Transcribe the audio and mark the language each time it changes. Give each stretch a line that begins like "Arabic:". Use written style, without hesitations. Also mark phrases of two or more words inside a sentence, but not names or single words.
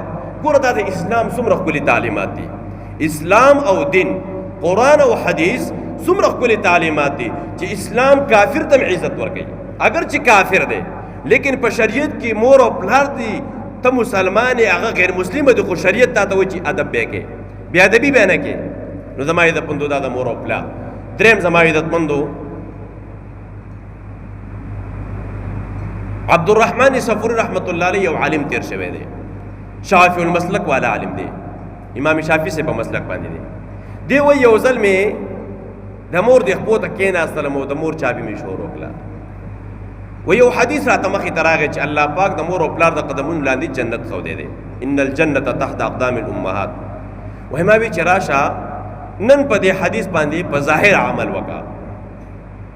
Pashto: ګوره دا د اسلام څومره ښکلي تعلیمات دي، اسلام او دین، قرآن او حدیث څومره ښکلي تعلیمات دي چې اسلام کافر ته عزت ورکوي، اگر چې کافر دی لیکن په شریعت کې مور او پلار دي، ته مسلمان یې هغه غیر مسلم دی، خو شریعت تا ته وایي چې ادب بیا کې، بیا ادبي بیا نه کې. نو زما عزتمندو دا د مور او پلار. دریم زما عزتمندو عبدالرحمن صفوری
Arabic: رحمت الله علیه
Pashto: یو عالم تیر شوی دی، شافعی المسلک والا عالم دی، امام شافعی سے په مسلک باندې دی. دی وایي یو ځل مې د مور د خپو ته کېناستلم او د مور چابي مې شور وکړه. و یو حدیث راته مخې ته راغی چې الله پاک د مور او پلار د قدمونو لاندې جنت ښودی دی،
Arabic: ان الجنت تحت اقدام الامهات.
Pashto: وایي ما وی چې راشه نن په دې حدیث باندې په ظاهر عمل وکړه.